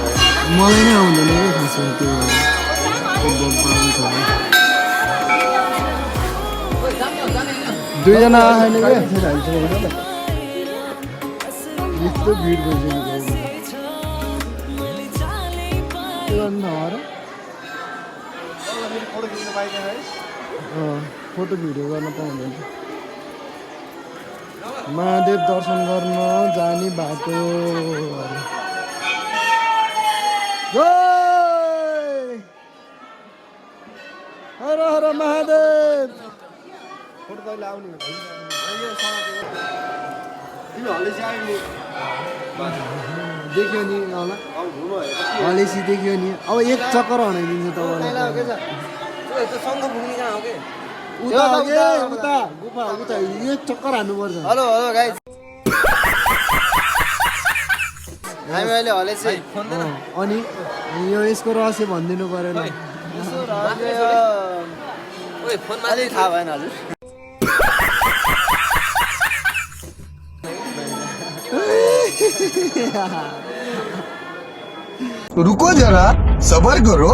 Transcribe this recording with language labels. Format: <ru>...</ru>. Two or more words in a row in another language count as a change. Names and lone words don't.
<ne>मलाई नै आउँदैन कि खासमा त्यो दुईजना आएन क्या यस्तो भिड भइसक्यो के गर्नु र फोटो भिडियो गर्न पाउँदैन महादेव दर्शन गर्न जाने बाटो जय हर हर महादेव फोटो तैँले आउने तिमी हल्दैछ आउने देख्यो नि होला हलेसी देख्यो नि अब एक चक्कर हनाइदिन्छ तपाईँलाई उता हो के उता गुफा उता एक चक्कर हान्नुपर्छ</ne> <en>hello hello guys</en> <ne>हामी अहिले हलेसी अनि यो यसको रहस्य भनिदिनु परेन अलि थाहा भएन हजुर</ne> <hi>रुको जरा सबर करो</hi>